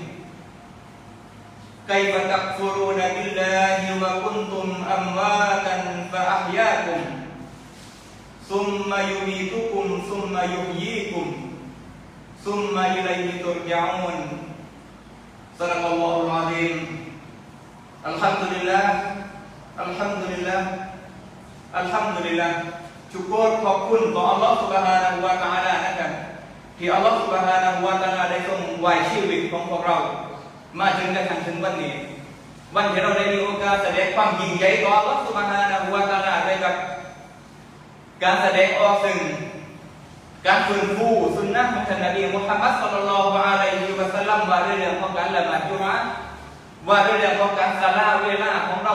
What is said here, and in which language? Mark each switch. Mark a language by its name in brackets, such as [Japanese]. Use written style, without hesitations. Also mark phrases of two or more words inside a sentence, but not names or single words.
[Arabic] كيف تكفرون بالله وكنتم أمواتا فأحياكم ثم يميتكم ثم يحييكم ثم إليه ترجعون صدق الله العظيم الحمد لله، الحمد لله، الحمد لله. [Thai] Syukur ขอบคุณต่อ [Arabic] الله سبحانه وتعالى [Thai] นะครับที่ [Arabic] الله سبحانه وتعالى [Thai] ได้ทรงไว้ชีวิตของพวกเรามาจนกระทั่งถึงวันนี้วันที่เราได้มีโอกาสแสดงความยิ่งใหญ่ต่อ [Arabic] الله سبحانه وتعالى [Thai] ได้กับการแสดงออกซึ่งการฟื้นฟูสุนนะของท่านนบีมุฮัมมัด [Arabic] صلى الله عليه وسلم [Thai] ว่าด้วยเรื่องของการละหมาดจุมอะห์ว่าด้วยเรื่องของการศาลาเวลาของเรา